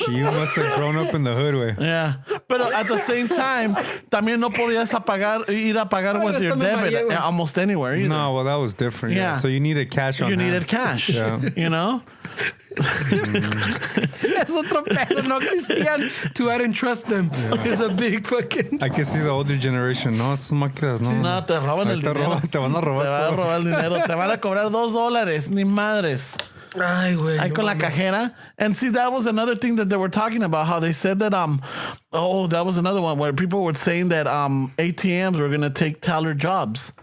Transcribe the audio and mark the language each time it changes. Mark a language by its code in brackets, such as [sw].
[en] You must have grown up in the hood, way. Yeah, but at the same time, [es] también no podías ir a pagar [en] with your debit almost anywhere either. No, well, that was different. Yeah. So you needed cash on hand. You needed cash. Yeah. You know. [es] Es otro pedo, no existían. [en] I didn't trust them. Yeah. It's a big fucking... I can see the older generation. [es] No, esas máquinas, no. No, te roban el dinero. Te van a robar. Te van a robar el dinero. Te van a cobrar $2, ni madres. Ay, güey. Ahí con la cajera. [en] And see, that was another thing that they were talking about, how they said that, that was another one where people were saying that ATMs were going to take teller jobs.